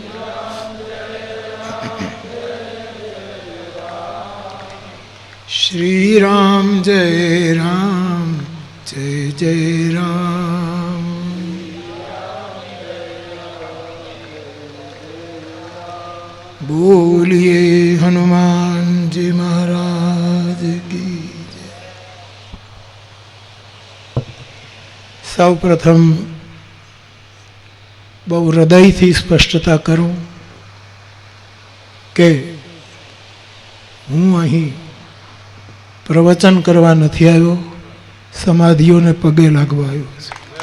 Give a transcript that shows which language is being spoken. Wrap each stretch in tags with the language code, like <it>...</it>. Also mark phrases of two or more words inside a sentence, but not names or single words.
<hi>श्री राम जय राम जय जय राम. बोलिए हनुमान जी महाराज की जय.</hi> <gu>સૌ પ્રથમ બહુ હૃદયથી સ્પષ્ટતા કરું કે હું અહીં પ્રવચન કરવા નથી આવ્યો, સમાધિઓને પગે લાગવા આવ્યો છું.</gu>